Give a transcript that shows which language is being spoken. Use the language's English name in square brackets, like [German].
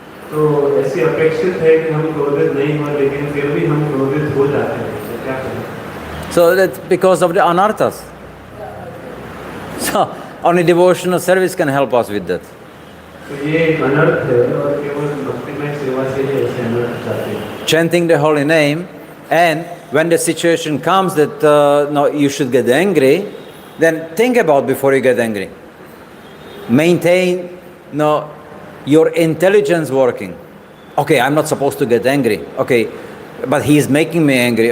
[Hindi] तो ऐसी अपेक्षित है कि हम क्रोधित नहीं हो, लेकिन फिर भी हम क्रोधित हो जाते हैं, तो क्या करें? [English] So that's because of the anarthas. So only devotional service can help us with that. [Hindi] तो ये एक अनर्थ है और केवल भक्तिमय सेवा से ही ऐसे अनर्थ जाते हैं. [English] Chanting the holy name, and when the situation comes that you should get angry, then think about before you get angry. Maintain your intelligence working. Okay, I'm not supposed to get angry. Okay, but he is making me angry.